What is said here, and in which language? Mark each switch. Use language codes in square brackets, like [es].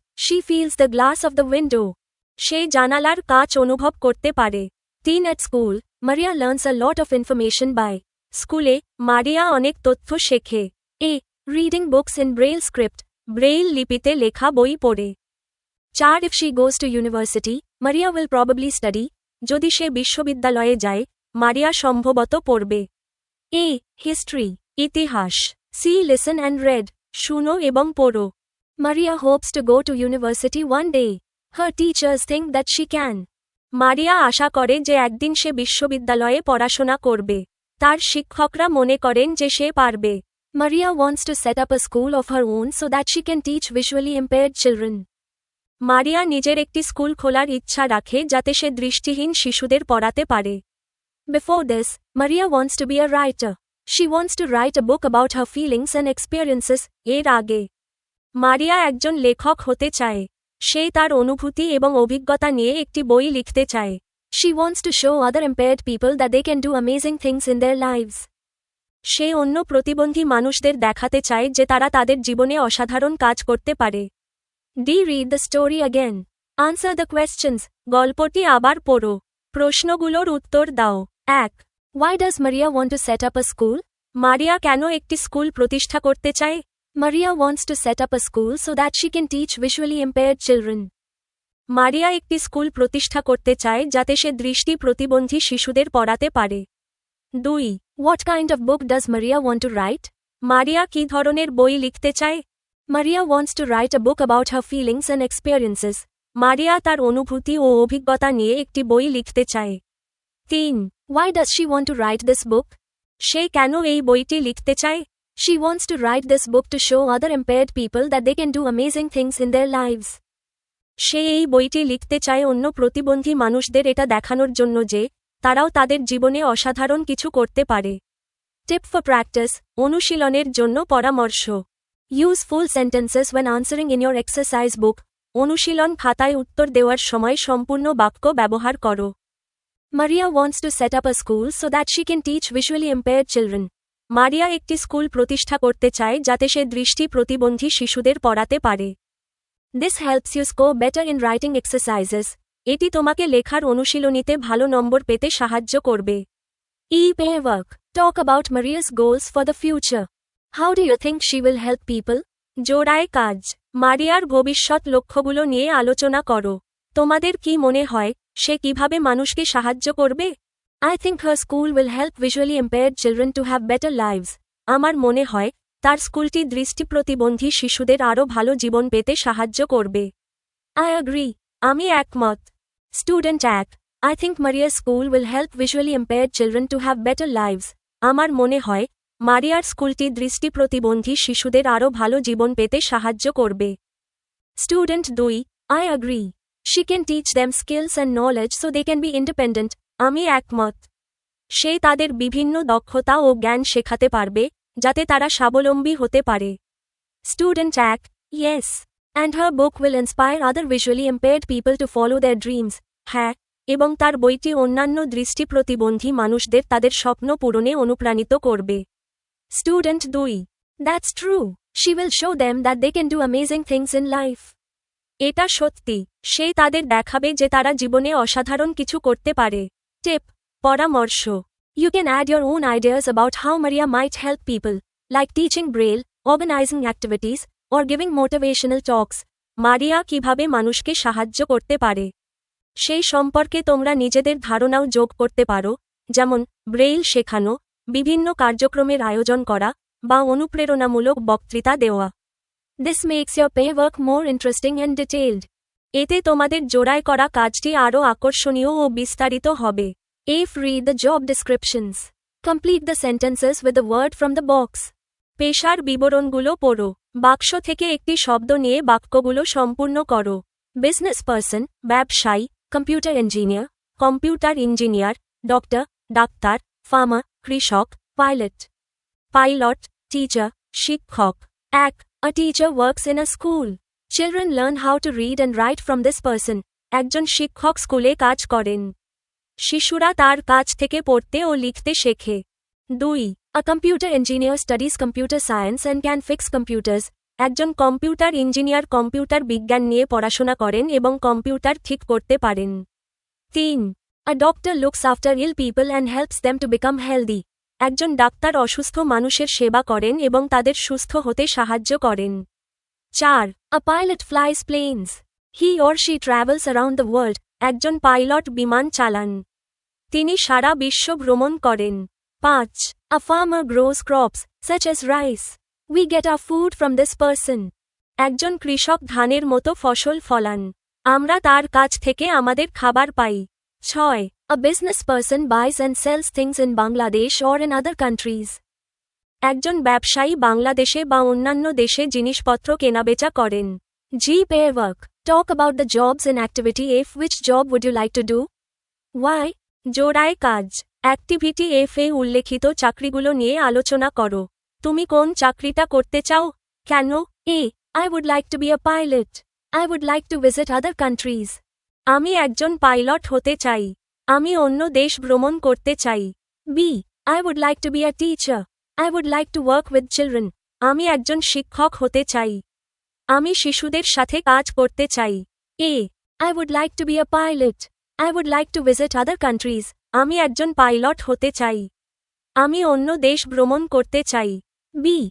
[en] She feels the glass of the window. [bn] সে জানালার কাচ অনুভব করতে পারে। [en] 3. At school, Maria learns a lot of information by [bn] স্কুলে মারিয়া অনেক তথ্য শেখে। [en] A. Reading books in Braille script. [bn] Braille লিপিতে লেখা বই পড়ে। [en] 4. If she goes to university, Maria will probably study. [bn] যদি সে বিশ্ববিদ্যালয়ে যায়, মারিয়া সম্ভবত পড়বে। [en] A. History. [bn] ইতিহাস। [en] C. Listen and read. [bn] শুনো এবং পড়ো। [en] Maria hopes to go to university one day. Her teachers think that she can. [bn] মারিয়া আশা করে যে একদিন সে বিশ্ববিদ্যালয়ে পড়াশোনা করবে। তার শিক্ষকরা মনে করেন যে সে পারবে। [en] Maria wants to set up a school of her own so that she can teach visually impaired children. [bn] মারিয়া নিজের একটি স্কুল খোলার ইচ্ছা রাখে যাতে সে দৃষ্টিহীন শিশুদের পড়াতে পারে। [en] Before this, Maria wants to be a writer. She wants to write a book about her feelings and experiences. [bn] এর আগে মারিয়া একজন লেখক হতে চায়। সে তার অনুভূতি এবং অভিজ্ঞতা নিয়ে একটি বই লিখতে চায়। [en] She wants to show other impaired people that they can do amazing things in their lives. [bn] সে অন্য প্রতিবন্ধী মানুষদের দেখাতে চায় যে তারা তাদের জীবনে অসাধারণ কাজ করতে পারে। [en] Read the story again. Answer the questions. [bn] গল্পটি আবার পড়ো। প্রশ্নগুলোর উত্তর দাও। 1. [en] Why does Maria want to set up a school? [bn] মারিয়া কেন একটি স্কুল প্রতিষ্ঠা করতে চায়? [en] Maria wants to set up a school so that she can teach visually impaired children. [bn] মারিয়া একটি স্কুল প্রতিষ্ঠা করতে চায় যাতে সে দৃষ্টি প্রতিবন্ধী শিশুদের পড়াতে পারে। 2. [en] What kind of book does Maria want to write? [bn] মারিয়া কী ধরনের বই লিখতে চায়? [en] Maria wants to write a book about her feelings and experiences. [bn] মারিয়া তার অনুভূতি ও অভিজ্ঞতা নিয়ে একটি বই লিখতে চায়। 3. [en] Why does she want to write this book? [bn] সে কেন এই বইটি লিখতে চায়? [en] She wants to write this book to show other impaired people that they can do amazing things in their lives. [bn] সে এই বইটি লিখতে চায় অন্য প্রতিবন্ধী মানুষদের এটা দেখানোর জন্য যে তারাও তাদের জীবনে অসাধারণ কিছু করতে পারে। [en] tip for practice, [bn] অনুশীলনের জন্য পরামর্শ। [en] Use full sentences when answering in your exercise book. [bn] অনুশীলন খাতায় উত্তর দেওয়ার সময় সম্পূর্ণ বাক্য ব্যবহার করো। [en] Maria wants to set up a school so that she can teach visually impaired children. [bn] মারিয়া একটি স্কুল প্রতিষ্ঠা করতে চায় যাতে সে দৃষ্টি প্রতিবন্ধী শিশুদের পড়াতে পারে। [en] This helps you score better in writing exercises. [bn] এটি তোমাকে লেখার অনুশীলনীতে ভালো নম্বর পেতে সাহায্য করবে। [en] E-pair work. Talk about Maria's goals for the future. How do you think she will help people? [bn] জোড়ায় কাজ। মারিয়ার ভবিষ্যৎ লক্ষ্যগুলো নিয়ে আলোচনা করো। তোমাদের কি মনে হয় সে কিভাবে মানুষকে সাহায্য করবে? [en] I think her school will help visually impaired children to have better lives. [bn] আমার মনে হয় তার স্কুলটি দৃষ্টি প্রতিবন্ধী শিশুদের আরও ভালো জীবন পেতে সাহায্য করবে। [en] I agree. [bn] আমি একমত। [en] Student Act. I think Maria's school will help visually impaired children to have better lives. [bn] আমার মনে হয় মারিয়ার স্কুলটি দৃষ্টি প্রতিবন্ধী শিশুদের আরও ভালো জীবন পেতে সাহায্য করবে। [en] Student 2. I agree. She can teach them skills and knowledge so they can be independent. [bn] আমি একমত। সে তাদের বিভিন্ন দক্ষতা ও জ্ঞান শেখাতে পারবে যাতে তারা স্বাবলম্বী হতে পারে। [en] Student Act. Yes. And her book will inspire other visually impaired people to follow their dreams. [bn] হ্যাঁ, এবং তার বইটি অন্যান্য দৃষ্টি প্রতিবন্ধী মানুষদের তাদের স্বপ্ন পূরণে অনুপ্রাণিত করবে। [en] Student 2. That's true. She will show them that they can do amazing things in life. [bn] এটা সত্যি, সে তাদের দেখাবে যে তারা জীবনে অসাধারণ কিছু করতে পারে। টিপ, পরামর্শ। [en] You can add your own ideas about how Maria might help people, like teaching Braille, organizing activities, or giving motivational talks. [bn] মারিয়া কিভাবে মানুষকে সাহায্য করতে পারে সেই সম্পর্কে তোমরা নিজেদের ধারণাও যোগ করতে পারো, যেমন ব্রেইল শেখানো, বিভিন্ন কার্যক্রমের আয়োজন করা, বা অনুপ্রেরণামূলক বক্তৃতা দেওয়া। [en] This makes your pair work more interesting and detailed. [bn] এতে তোমাদের জোড়ায় করা কাজটি আরও আকর্ষণীয় ও বিস্তারিত হবে। [en] If read the job descriptions. Complete the sentences with a word from the box. [bn] পেশার বিবরণগুলো পড়ো। বাক্স থেকে একটি শব্দ নিয়ে বাক্যগুলো সম্পূর্ণ করো। বিজনেস পারসন, ব্যবসায়ী, computer engineer, computer engineer, doctor, doctor, farmer, কৃষক, পাইলট। পাইলট, টিচার, শিক্ষক। 1. [en] A teacher works in a school. Children learn how to read and write from this person. [bn] একজন শিক্ষক স্কুলে কাজ করেন। শিশুরা তার কাছ থেকে পড়তে ও লিখতে শেখে। 2. [en] A computer engineer studies computer science and can fix computers. [bn] একজন কম্পিউটার ইঞ্জিনিয়ার কম্পিউটার বিজ্ঞান নিয়ে পড়াশোনা করেন এবং কম্পিউটার ঠিক করতে পারেন। 3. [en] A doctor looks after ill people and helps them to become healthy. [bn] একজন ডাক্তার অসুস্থ মানুষের সেবা করেন এবং তাদের সুস্থ হতে সাহায্য করেন। [en] 4. A pilot flies planes. He or she travels around the world. [bn] একজন পাইলট বিমান চালান। তিনি সারা বিশ্ব ভ্রমণ করেন। [en] 5. A farmer grows crops, such as rice. We get our food from this person. [bn] একজন কৃষক ধানের মতো ফসল ফলান। আমরা তার কাছ থেকে আমাদের খাবার পাই। 6. [en] A business person buys and sells things in Bangladesh or in other countries. [bn] একজন ব্যবসায়ী বাংলাদেশে বা অন্যান্য দেশে জিনিসপত্র কেনাবেচা করেন। [en] G. Pair work. Talk about the jobs and activity F. Which job would you like to do? Why? [bn] জোড়ায় কাজ। অ্যাক্টিভিটি F এ উল্লেখিত চাকরিগুলো নিয়ে আলোচনা করো। তুমি কোন চাকরিটা করতে চাও? কেন? A. [en] I would like to be a pilot. I would like to visit other countries. [bn] আমি একজন পাইলট হতে চাই। আমি অন্য দেশ ভ্রমণ করতে চাই। B. [en] I would like to be a teacher. I would like to work with children. [bn] আমি একজন শিক্ষক হতে চাই। আমি শিশুদের সাথে কাজ করতে চাই। A. [en] I would like to be a pilot. I would like to visit other countries. [bn] আমি একজন পাইলট হতে চাই। আমি অন্য দেশ ভ্রমণ করতে চাই। B.